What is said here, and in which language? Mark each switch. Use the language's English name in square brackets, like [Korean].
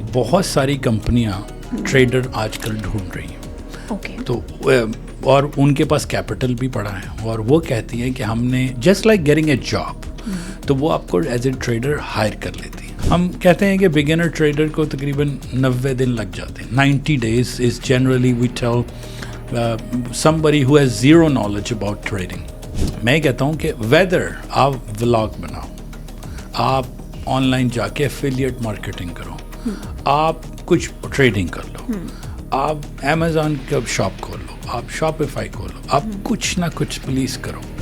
[Urdu] بہت ساری کمپنیاں ٹریڈر آج کل ڈھونڈ رہی ہیں, تو اور ان کے پاس کیپٹل بھی پڑا ہے, اور وہ کہتی ہیں کہ ہم نے [English] just like getting a job, [Urdu] تو وہ آپ کو [English] as a trader [Urdu] ہائر کر لیتی ہیں. ہم کہتے ہیں کہ بگنر ٹریڈر کو تقریباً 90 دن لگ جاتے ہیں. [English] 90 days is generally we tell somebody who has zero knowledge about trading. [Urdu] میں کہتا ہوں کہ ویدر آپ ولاگ بناؤ, آپ آن لائن جا کے ایفیلیٹ مارکیٹنگ کرو, آپ کچھ ٹریڈنگ کر لو, آپ امیزون کا شاپ کھول لو, آپ شاپیفائی کھول لو, آپ کچھ نہ کچھ پلیز کرو.